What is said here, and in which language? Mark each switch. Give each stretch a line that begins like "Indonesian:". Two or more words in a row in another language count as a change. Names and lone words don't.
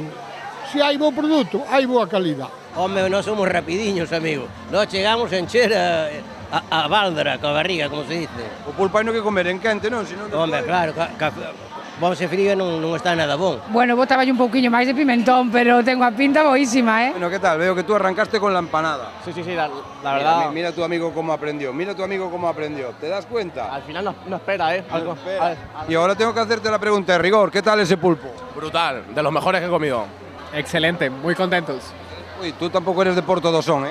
Galician: Se hai bo produto, hai boa calidad. Home, non somos rapidiños, amigo. Nós chegamos a encher a báldara, coa barriga, como se dice. O pulpo hai no que comer en quente, non? Home, claro, vamos e frío non está nada bon. Bueno, botaba un pouquiño máis de pimentón, pero tengo a pinta boísima, ¿eh?
Spanish: Bueno, ¿qué tal? Veo que tú arrancaste con la empanada. Sí, la verdad... Mira tu amigo cómo aprendió, ¿te das cuenta? Al final no espera, ¿eh? Algo espera. Y ahora tengo que hacerte la pregunta de rigor, ¿qué tal ese pulpo? Brutal, de los mejores que he comido. Excelente, muy contentos. Uy, tú tampoco eres de Porto do Son, ¿eh?